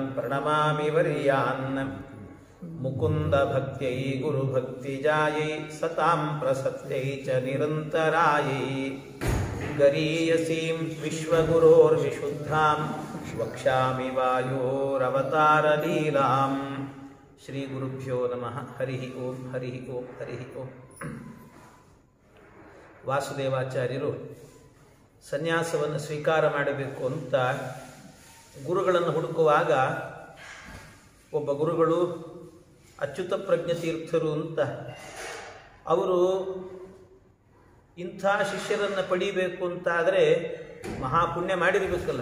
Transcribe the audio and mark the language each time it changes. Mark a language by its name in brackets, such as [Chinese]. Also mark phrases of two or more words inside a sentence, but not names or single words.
[Sanskrit] प्रणमामि वर्यान् मुकुंद भक्त्यै गुरुभक्तिजायै सतां प्रसत्यै च निरन्तरायै गरीयसीं विश्वगुरोर्विशुद्धां वक्ष्यामि वायोरवतारलीलां श्रीगुरुभ्यो नमः हरिः ओं हरिः ओं हरिः ओं [Kannada] ವಾಸುದೇವಾಚಾರ್ಯರು ಸನ್ಯಾಸವನ್ನು ಸ್ವೀಕಾರ ಮಾಡಬೇಕು ಅಂತ ಗುರುಗಳನ್ನು ಹುಡುಕುವಾಗ ಒಬ್ಬ ಗುರುಗಳು ಅಚ್ಯುತ ಪ್ರಜ್ಞ ತೀರ್ಥರು ಅಂತ ಅವರು ಇಂಥ ಶಿಷ್ಯರನ್ನು ಪಡಿಬೇಕು ಅಂತಾದರೆ ಮಹಾಪುಣ್ಯ ಮಾಡಿರಬೇಕಲ್ಲ.